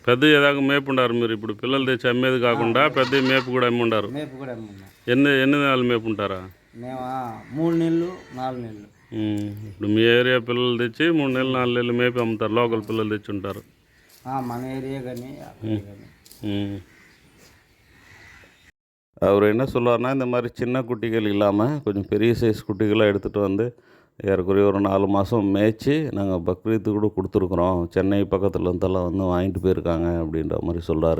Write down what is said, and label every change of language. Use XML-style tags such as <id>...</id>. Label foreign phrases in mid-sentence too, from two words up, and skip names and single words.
<te>పెద్ద ఏదాకా మేపు ఉండారు మీరు ఇప్పుడు పిల్లలు తెచ్చి అమ్మేది కాకుండా పెద్ద మేపు కూడా అమ్మి ఉండారు. మేపు కూడా అమ్మున్నాం. ఎన్ని నెలలు మేపు ఉంటారా? మేము 3 నెలలు 4 నెలలు. ఇప్పుడు మీ ఏరియా పిల్లలు తెచ్చి 3 నెలలు 4 నెలలు మేపి అమ్ముతారు, లోకల్ పిల్లలు తెచ్చి ఉంటారు. మన ఏరియా కానీ</te> <ta>அவர் என்ன சொல்லுவார்னா, இந்த மாதிரி சின்ன குட்டிகள் இல்லாமல் கொஞ்சம் பெரிய சைஸ் குட்டிகளாக எடுத்துகிட்டு வந்து ஏறக்குறைய ஒரு 4 மாதம் மேய்ச்சி நாங்கள் பக்ரீத்துக்கு கூட கொடுத்துருக்குறோம். சென்னை பக்கத்தில் இருந்தெல்லாம் வந்து வாங்கிட்டு போயிருக்காங்க அப்படின்ற மாதிரி சொல்கிறாரு.</ta>